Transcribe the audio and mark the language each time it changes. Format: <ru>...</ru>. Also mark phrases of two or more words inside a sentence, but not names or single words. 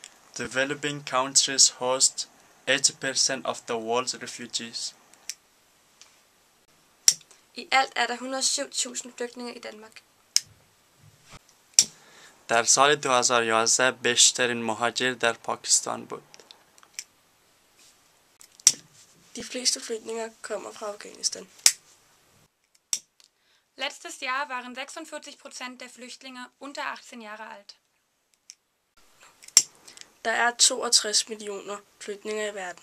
<en>Developing countries host 80% of the world's refugees.</en> <da>I alt er der 107.000 flygtninge i Danmark.</da> <fa>در سال 2011 بیشترین مهاجر در پاکستان بود.</fa> <da>De fleste flygtninge kommer fra Afghanistan.</da> <de>Letztes Jahr waren 46% der Flüchtlinge unter 18 Jahre alt.</de> <da>Der er 62 millioner flygtninge i verden.</da>